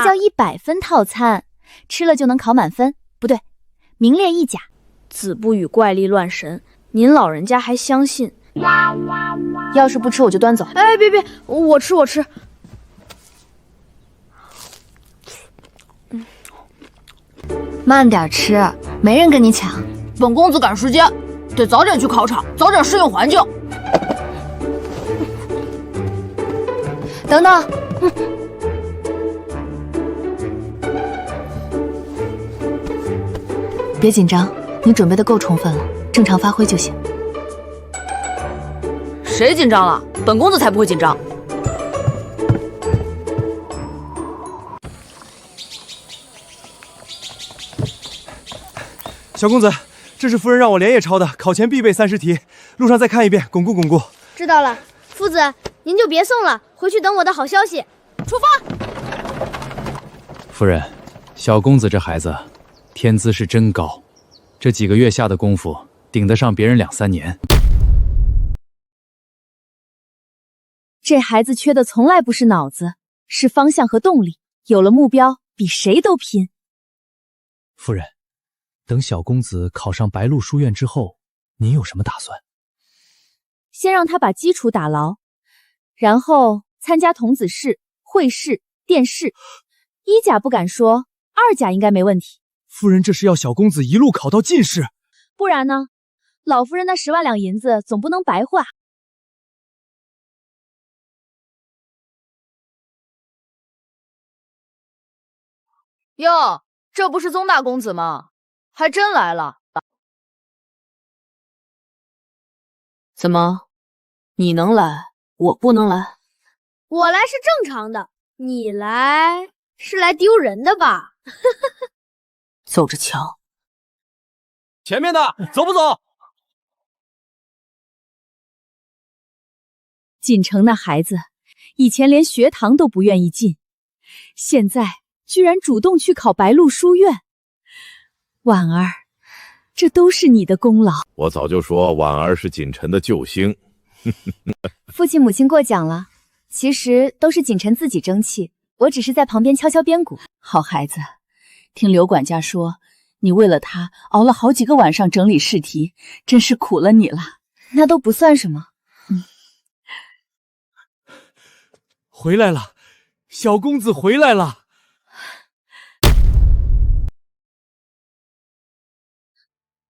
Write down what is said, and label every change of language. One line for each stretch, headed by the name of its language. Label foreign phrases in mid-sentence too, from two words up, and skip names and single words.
Chinese: 這叫100分套餐，吃了就能考滿分，不對，名列1甲。子不語怪力亂神，您老人家還相信？要是不吃我就端走。哎，別，我吃。慢點吃，沒人跟你搶。本公子趕時間，得早點去考場，早點適應環境。等等，別緊張，你準備的夠充分了，正常發揮就行。誰緊張了？本公子才不會緊張。小公子，這是夫人讓我連夜抄的，考前必備30題，路上再看一遍，鞏固鞏固。知道了，夫子，您就別送了，回去等我的好消息。出發。夫人，小公子這孩子天資是真高，這幾個月下的功夫頂得上別人2、3年。這孩子缺的從來不是腦子，是方向和動力。有了目標，比誰都拼。夫人，等小公子考上白鹿書院之後，您有什麼打算？先讓他把基礎打牢，然後參加童子試、會試、殿試。1甲不敢說，2甲應該沒問題。夫人這是要小公子一路考到進士？不然呢？老夫人那10萬兩銀子總不能白花。喲，這不是宗大公子嗎？還真來了。怎麼，你能來，我不能來？我來是正常的，你來是來丟人的吧？走着瞧。前面的，走不走？锦城那孩子，以前連學堂都不願意進，現在居然主動去考白鹿書院。婉兒，這都是你的功勞。我早就說婉兒是錦城的救星。父親母親過獎了，其實都是錦城自己爭氣，我只是在旁邊敲敲邊鼓。好孩子，聽劉管家說，你為了他熬了好幾個晚上整理試題，真是苦了你了。那都不算什麼。回來了，小公子回來了。